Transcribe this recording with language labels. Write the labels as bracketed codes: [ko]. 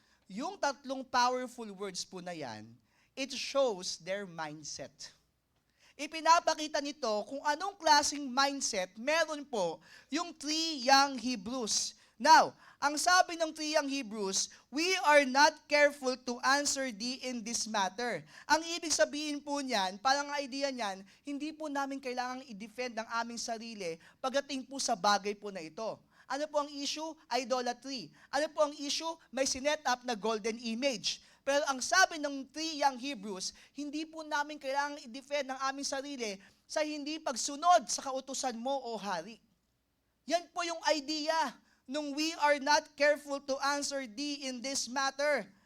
[tl] yung tatlong powerful words po na yan, [en] it shows their mindset. [tl] Ipinapakita nito kung anong klaseng mindset meron po yung three young Hebrews. [en] Now, [tl] ang sabi ng three young Hebrews, [en] we are not careful to answer thee in this matter. [tl] Ang ibig sabihin po niyan, parang idea niyan, hindi po namin kailangang i-defend ang aming sarili pagdating po sa bagay po na ito. Ano po ang issue? Idolatry. Ano po ang issue? May sinet up na golden image. Pero ang sabi ng three young Hebrews, hindi po namin kailangang i-defend ang aming sarili sa hindi pagsunod sa kautusan mo o hari. Yan po yung idea nung [en] we are not careful to answer thee in this matter.